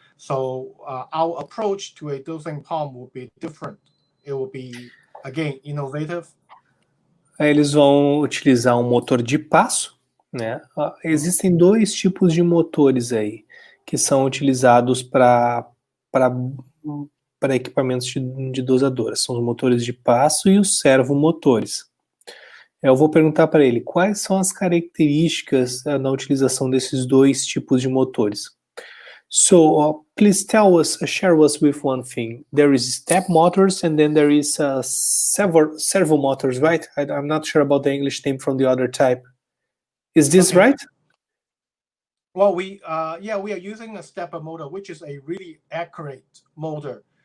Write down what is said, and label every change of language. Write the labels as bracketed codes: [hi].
[en] So our approach to a dosing pump will be different. It will be, again, innovative. [pt] Eles vão utilizar um motor de passo, né? Existem dois tipos de motores aí que são utilizados para equipamentos de dosadora. São os motores de passo e os servomotores. Eu vou perguntar para ele quais são as características na utilização desses dois tipos de motores. [en] So please share us with one thing. There is step motors and then there is servo motors, right? I'm not sure about the English name from the other type. Is this Okay. right? Well, we are using a stepper motor, which is a really accurate motor.